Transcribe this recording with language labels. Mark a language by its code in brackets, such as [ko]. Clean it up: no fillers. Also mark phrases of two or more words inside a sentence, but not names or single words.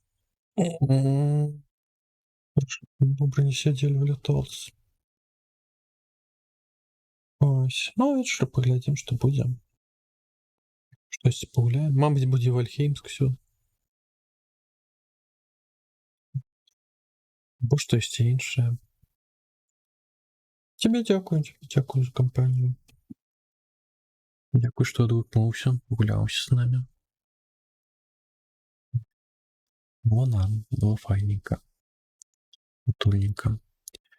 [uk] Добре, не сиділи в літалці. Ось. Ну, і що, поглядим, що буде. Щось погуляємо. Мабуть, буде Вальхеймськ, все. [be] Або штось іншае. Тебе дзякую за кампанію. Дзякуй, што адгукнуўся, гуляўся з намі. Было файненька. Утульненька. Усё.